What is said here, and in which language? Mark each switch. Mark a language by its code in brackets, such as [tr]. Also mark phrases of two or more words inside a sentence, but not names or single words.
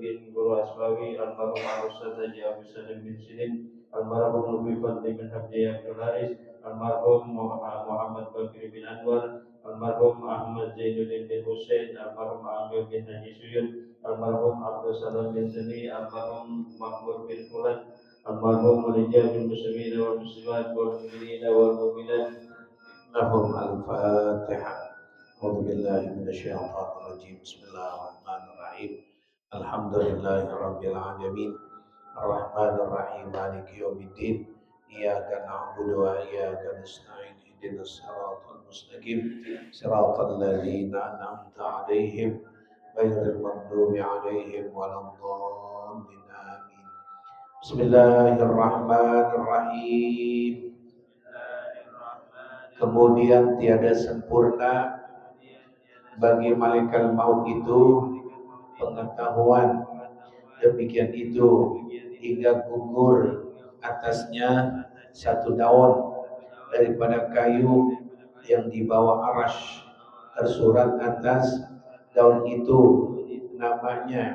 [ms] bin Guru Aswawi, almarhum Al-Ustaz Haji Abu Salim bin Sidin, almarhum Lubi Fadli bin Habdi Abdul Haris, almarhum Muhammad Bakri bin Anwar, almarhum Ahmad Zainuddin bin Hussein, almarhum Amir bin Haji Suyun, almarhum Abdul Salam bin Zani, almarhum Mahmud bin Fulan, almarhum Rijal bin [ar] Muslimin wal Muslimat wal Mu'minin wal Mu'minat. لهم الفاتحة. أعوذ بالله من الشيطان الرجيم. بسم الله الرحمن الرحيم. الحمد لله رب العالمين الرحمن الرحيم مالك يوم الدين إياك نعبد وإياك نستعين اهدنا الصراط المستقيم صراط الذين أنعمت عليهم غير المغضوب عليهم ولا الضالين آمين. بسم الله الرحمن الرحيم. [ms] Kemudian tiada sempurna bagi malaikat maut itu pengetahuan, demikian itu hingga gugur atasnya satu daun daripada kayu yang dibawa arash, tersurat atas daun itu namanya.